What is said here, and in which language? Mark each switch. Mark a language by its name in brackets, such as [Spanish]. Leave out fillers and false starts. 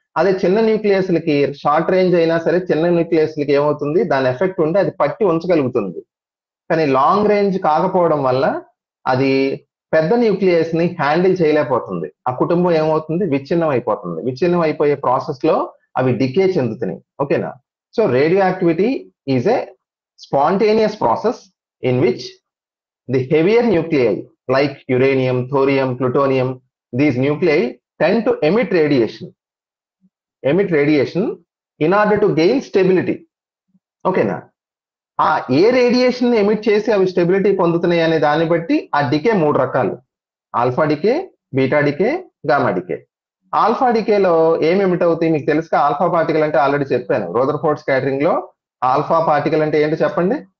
[Telugu] అదే చిన్న న్యూక్లియస్లకి short range అయినా సరే, చిన్న న్యూక్లియస్లకి ఏమవుతుంది, దాని ఎఫెక్ట్ ఉంటే అది పట్టి ఉంచగలుగుతుంది. కానీ లాంగ్ రేంజ్ కాకపోవడం వల్ల అది పెద్ద న్యూక్లియస్ ని హ్యాండిల్ చేయలేకపోతుంది. ఆ కుటుంబం ఏమవుతుంది, విచ్ఛిన్నం అయిపోతుంది. విచ్ఛిన్నం అయిపోయే ప్రాసెస్ లో అవి డికే చెందుతున్నాయి. ఓకేనా? [English] So radioactivity is a spontaneous process in which the heavier nuclei like uranium, thorium, plutonium, these nuclei tend to emit radiation in order to gain stability. [Telugu] ఓకేనా? ఆ ఏ రేడియేషన్ ఎమిట్ చేసి అవి stability పొందుతున్నాయి అనే దాన్ని బట్టి ఆ డికే 3 రకాలు: alpha decay, beta decay, gamma decay. Alpha డికేలో ఏమి ఎమిట్ అవుతాయి మీకు తెలుసుగా? ఆల్ఫా పార్టికల్ అంటే ఆల్రెడీ చెప్పాను, రదర్ఫోర్డ్ స్కాటరింగ్ లో. ఆల్ఫా పార్టికల్ అంటే ఏంటో చెప్పండి.